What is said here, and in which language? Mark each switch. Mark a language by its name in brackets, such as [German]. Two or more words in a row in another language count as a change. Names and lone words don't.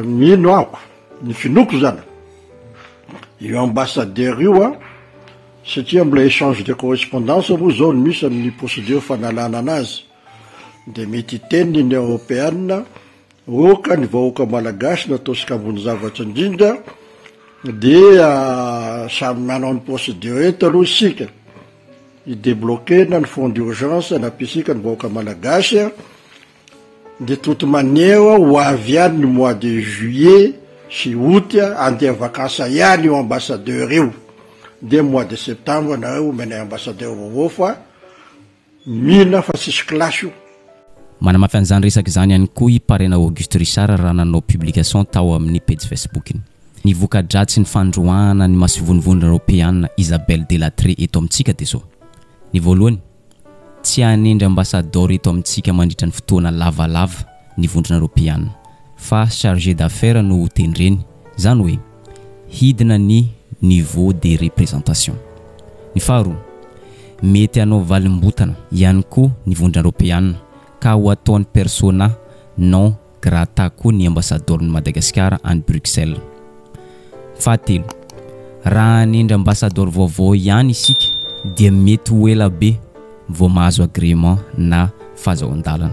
[Malagasy] mino ako ny finoko zany io ambassadeur io satria mbola [French] échange de correspondance [Malagasy] moa zao ny misy amin'ny procédure fanalana anazy de mety teny Union Européenne oka ny vahoaka malagasy natao sikambony zavatra indrindra dia samy manao ny procédure eto aloha isika idébloquena ny [French] fonds d'urgence [Malagasy] nampisika ny vahoaka malagasy [French] de toute manière [Malagasy] ho avy ihany ny [French] mois de juillet [Malagasy] sy août andeha vacances ihany io ambassadeur io [French] de mois de septembre [Malagasy] nareo menay ambassadeur vaovao fa mila fa sisy classe io. Manamafy an'izany resaka izany ihany koa i parena Auguste Richard raha nanao publication tao amin'ny page Facebook ny voka-dratsy ny fandroana ny masovonivonina européenne Isabelle Delattre eto amintsika de zao. Ny voalohany tsy anendry ambassadeur eto amintsika mandritra ny fotoana lavalava ny vondrona européenne fa [French] chargé d'affaires [Malagasy] no tendreny zany hoe hidina ny [French] niveau de représentation. [Malagasy] Ny faharoa mety anao valimbotana ihany koa ny vondrona européenne ka ho ataony [Latin] persona non grata [Malagasy] koa ny ambassadeur ny Madagascar any Bruxelles. Fahatelo raha anendry ambassadeur vaovao ihany isika dia mety ho ela be vao mahazo agrément na fahazoan-dalana.